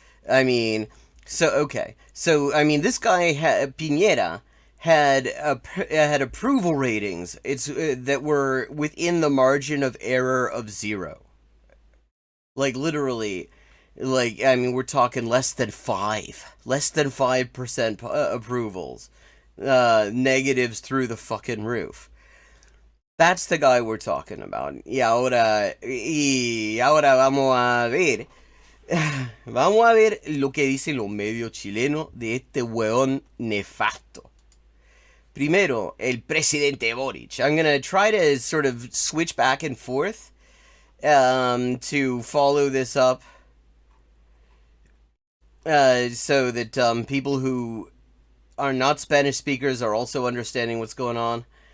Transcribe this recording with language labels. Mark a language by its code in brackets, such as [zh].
[en] I mean, I mean, this guy, Piñera, had approval ratings that were within the margin of error of 0. Like, literally, like, I mean, we're talking less than 5% approvals, negatives through the fucking roof. That's the guy we're talking about. [es] Y ahora vamos a ver lo que dicen los medios chilenos de este hueón nefasto. Primero, el presidente Boric. [en] I'm gonna try to sort of switch back and forth to follow this up, so that people who are not Spanish speakers are also understanding what's going on.